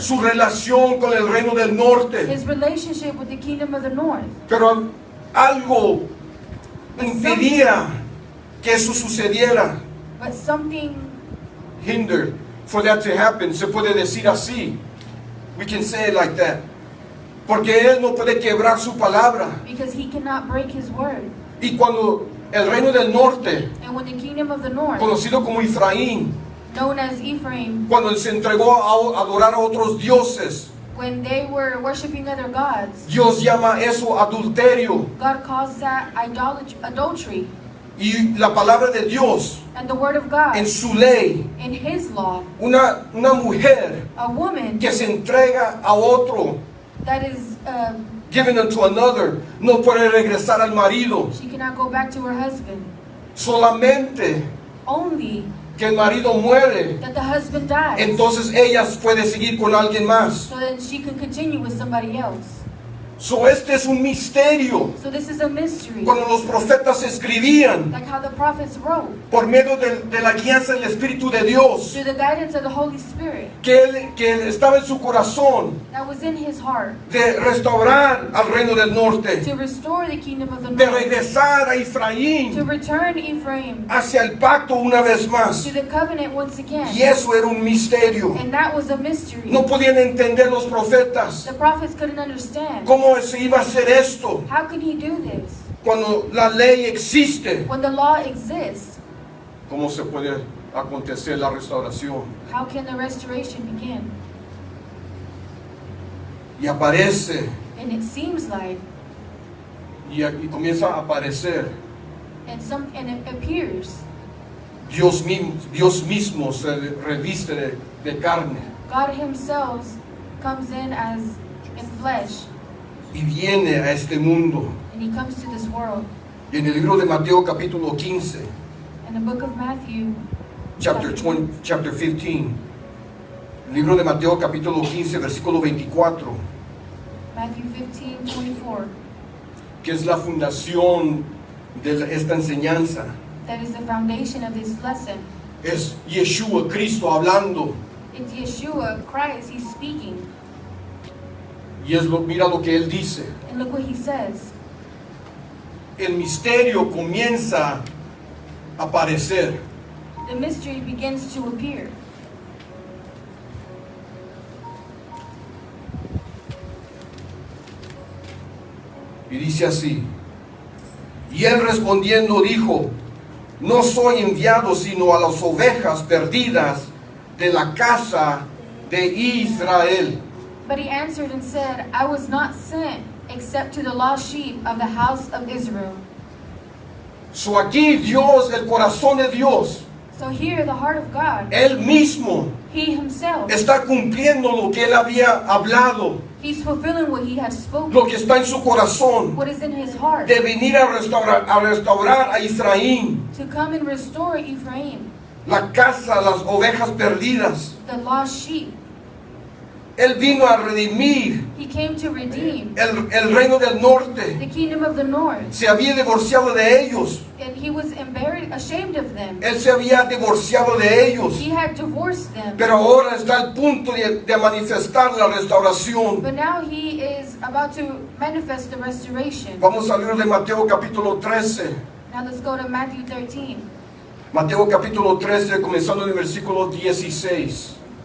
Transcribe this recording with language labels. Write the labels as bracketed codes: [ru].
[es] su relación con el reino del norte. [en] His relationship with the kingdom of the north. Pero algo impedía que eso sucediera. But something Hindered for that to happen. [es] Se puede decir así. [en] We can say it like that. [es] Porque Él no puede quebrar su palabra. [en] because He cannot break His word. [es] Y cuando el reino del norte, [en] And when the kingdom of the north, [es] conocido como Efraín, [en] known as Ephraim, [es] cuando Él se entregó a adorar a otros dioses, [en] when they were worshiping other gods, [es] Dios llama eso adulterio. [en] God calls that adultery. [es] Y la palabra de Dios, [en] And the word of God, [es] en su ley, [en] in His law, [es] una mujer [en] a woman [es] que se entrega a otro, [en] that is, given unto another, [es] no puede regresar al marido. [en] she cannot go back to her husband. [es] Solamente [en] Only [es] que el marido muere, [en] that the husband dies, [es] entonces ella puede seguir con alguien más. [en] so that she can continue with somebody else. [es] So este es un misterio. [en] So this is a mystery. [es] Cuando los profetas escribían [en] Like how the prophets wrote, [es] por medio de la guianza del Espíritu de Dios, [en] through the guidance of the Holy Spirit, [es] que él estaba en su corazón [en] that was in his heart, [es] de restaurar al reino del norte, [en] to restore the kingdom of the [es] de [en] north, [es] regresar a [en] to [es] Efraín [en] return Ephraim [es] hacia el pacto una vez más. [en] to the covenant once again. [es] Y eso era un misterio. [en] And that was a mystery. [es] No podían entender los profetas [en] The prophets couldn't understand. [es] cómo se iba a hacer esto [en] How can he do this? [es] cuando la ley existe. [en] When the law exists, [es] ¿Cómo se puede acontecer la restauración? [en] how can the restoration begin? [es] Y aparece [en] And it seems like, [es] y comienza a aparecer. [en] and it appears, [es] Dios mismo se reviste de carne [en] God himself comes in as in flesh, [es] y viene a este mundo. [en] and he comes to this world. [es] Y en el libro de Mateo capítulo 15, [en] In the book of Matthew, [es] chapter 15, el libro de Mateo capítulo 15, versículo 24, [en] Matthew 15:24, [es] que es la fundación de esta enseñanza, [en] that is the foundation of this lesson. [es] es Yeshua, Cristo hablando. [en] It's Yeshua, Christ, he's speaking. [es] Y mira lo que él dice. [en] And look what he says. [es] El misterio comienza a aparecer. [en] The mystery begins to appear. [es] Y dice así: y él respondiendo dijo: no soy enviado sino a las ovejas perdidas de la casa de Israel. [en] But he answered and said, I was not sent except to the lost sheep of the house of Israel. [es] So aquí Dios, el corazón de Dios, [en] So here, the heart of God, [es] él mismo [en] he himself, [es] está cumpliendo lo que él había hablado, [en] he's fulfilling what he had spoken, [es] lo que está en su corazón, [en] what is in his heart, [es] de venir a restaurar a Efraín. [en] to come and restore Ephraim. [es] la casa, las ovejas perdidas. [en] the lost sheep. [es] Él vino a redimir [en] He came to redeem [es] el reino del norte. [en] the kingdom of the north. [es] Se había divorciado de ellos. [en] And he was ashamed of them. [es] Él se había divorciado de ellos. [en] He had divorced them. [es] Pero ahora está al punto de manifestar la restauración. [en] But now he is about to manifest the restoration. [es] Vamos a leer de Mateo capítulo 13. [en] Now let's go to Matthew 13. [es] Mateo capítulo 13, comenzando en el versículo 16.